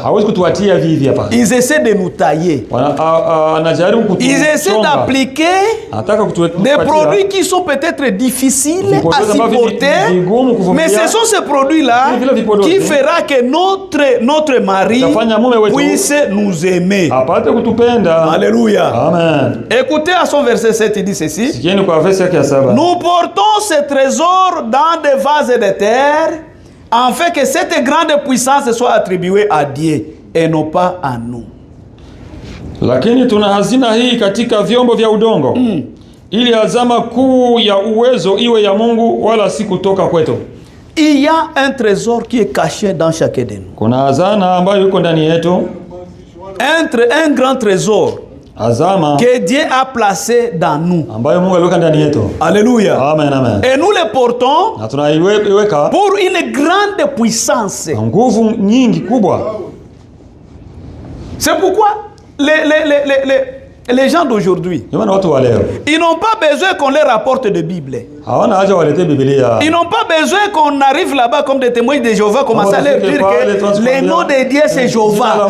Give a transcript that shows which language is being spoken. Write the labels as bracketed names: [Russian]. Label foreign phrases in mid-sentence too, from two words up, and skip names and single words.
[French] Ils essaient de nous tailler. Ils essaient d'appliquer des produits qui sont peut-être difficiles à supporter, mais ce sont ces produits-là qui fera que notre mari puisse nous aimer. Alléluia. Amen. Écoutez à son verset 7, il dit ceci. Nous portons ces trésors dans des vases de terre, afin que cette grande puissance soit attribuée à Dieu et non pas à nous. [Swahili] Lakini tuna hazina hii katika vyombo vya udongo, ili azama kuu ya uwezo iwe ya Mungu wala si kutoka kwetu. [French] Il y a un trésor qui est caché dans chacun de nous. [Swahili] Kuna hazana ambayo yuko ndani yetu. [French] Un grand trésor que Dieu a placé dans nous. [Swahili] Ambayo Mungu aliweka ndani yetu. [French] Alléluia. Amen, amen. Et nous le portons pour une grande puissance. [Swahili] Nguvu nyingi kubwa. [French] C'est pourquoi les gens d'aujourd'hui, ils n'ont pas besoin qu'on leur apporte de Bible. Ils n'ont pas besoin qu'on arrive là-bas comme des témoins de Jéhovah, commencer à leur dire que le nom de Dieu c'est Jéhovah.